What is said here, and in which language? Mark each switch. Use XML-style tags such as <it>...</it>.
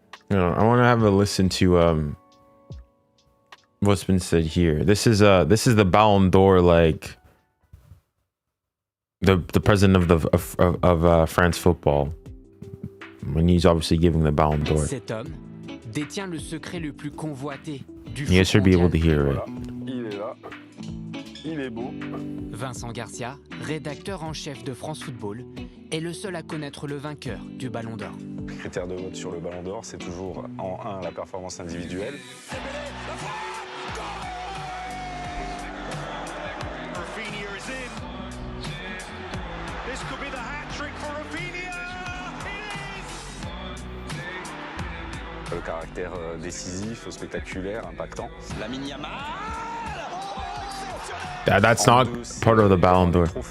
<en>I want to have a listen to what's been said here. This is the Ballon d'Or, like the president of France football, when he's obviously giving the Ballon d'Or.</en> <fr>Cet homme détient le secret le plus convoité du</fr> <en>You guys should be able to hear it.</en> <fr>Il est là. Il est beau. Vincent Garcia, rédacteur en chef de France Football, est le seul à connaître le vainqueur du Ballon d'Or. Le critère de vote sur le Ballon d'Or, c'est toujours en 1 la performance individuelle. Le caractère décisif, spectaculaire, impactant.</fr> <en>That's not part of the Ballon d'Or.</en>